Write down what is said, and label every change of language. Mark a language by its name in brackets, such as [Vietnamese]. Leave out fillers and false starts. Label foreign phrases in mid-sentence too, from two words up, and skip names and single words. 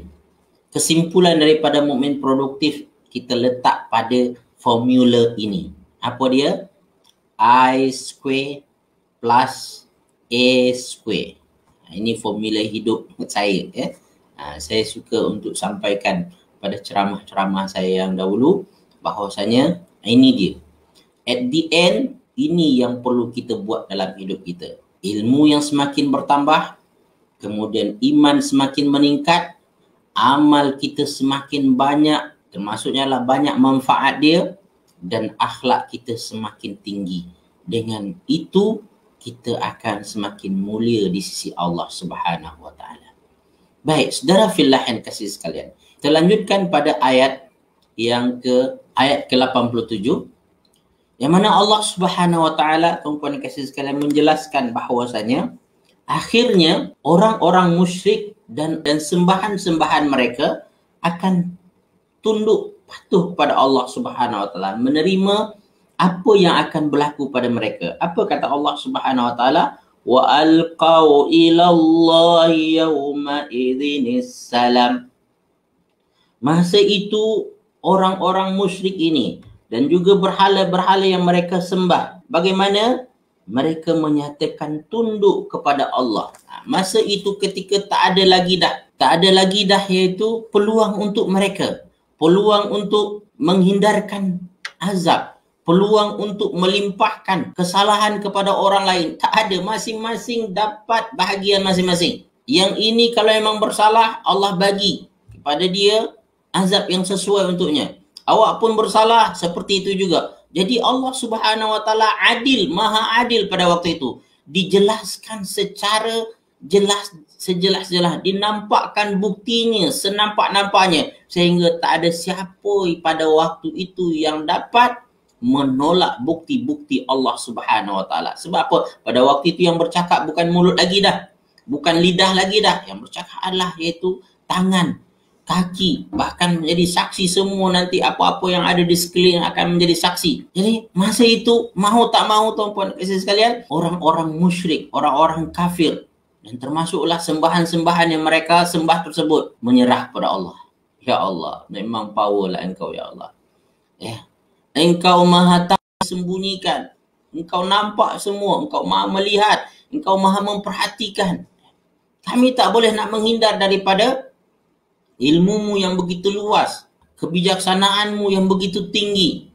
[Malay] Kesimpulan daripada mukmin produktif kita letak pada formula ini. Apa dia? [English] I square plus A square. [Malay] Ini formula hidup saya. Saya suka untuk sampaikan pada ceramah-ceramah saya yang dahulu bahawasanya ini dia. [English] At the end, [Malay] ini yang perlu kita buat dalam hidup kita. Ilmu yang semakin bertambah, kemudian iman semakin meningkat, amal kita semakin banyak, termasuknya lah banyak manfaat dia, dan akhlak kita semakin tinggi. Dengan itu, kita akan semakin mulia di sisi [Arabic] الله سبحانه وتعالى. [Malay] Baik, saudara fillah yang kasih sekalian. Kita lanjutkan pada ayat yang ayat ke-87, yang mana [Arabic] الله سبحانه وتعالى, [Malay] tuan-tuan yang kasih sekalian, menjelaskan bahawasanya akhirnya orang-orang musyrik dan sembahan-sembahan mereka akan tunduk patuh kepada [Arabic] الله سبحانه وتعالى, [Malay] menerima apa yang akan berlaku pada mereka. Apa kata [Arabic] الله سبحانه وتعالى? وألقوا إلى الله يومئذ السلم. [Malay] Masa itu orang-orang musyrik ini dan juga berhala-berhala yang mereka sembah, bagaimana mereka menyatakan tunduk kepada Allah. Masa itu ketika tak ada lagi dah iaitu peluang untuk mereka, peluang untuk menghindarkan azab, peluang untuk melimpahkan kesalahan kepada orang lain. Tak ada, masing-masing dapat bahagian masing-masing. Yang ini kalau memang bersalah, Allah bagi kepada dia azab yang sesuai untuknya. Awak pun bersalah, seperti itu juga. Jadi [Arabic] الله سبحانه وتعالى [Malay] adil, maha adil pada waktu itu. Dijelaskan secara jelas, sejelas-jelas, dinampakkan buktinya senampak-nampaknya, sehingga tak ada siapa pada waktu itu yang dapat menolak bukti-bukti [Arabic] الله سبحانه وتعالى. [Malay] Sebab apa? Pada waktu itu yang bercakap bukan mulut lagi dah, bukan lidah lagi dah. Yang bercakap adalah iaitu tangan, kaki, bahkan menjadi saksi semua. Nanti apa-apa yang ada di sekeliling akan menjadi saksi. Jadi masa itu, mahu tak mahu tuan-puan kasih sekalian, orang-orang musyrik, orang-orang kafir, dan termasuklah sembahan-sembahan yang mereka sembah tersebut, menyerah pada Allah. Ya Allah, memang power lah Engkau ya Allah. Engkau maha tahu sembunyikan, Engkau nampak semua, Engkau maha melihat, Engkau maha memperhatikan. Kami tak boleh nak menghindar daripada ilmumu yang begitu luas, kebijaksanaanmu yang begitu tinggi.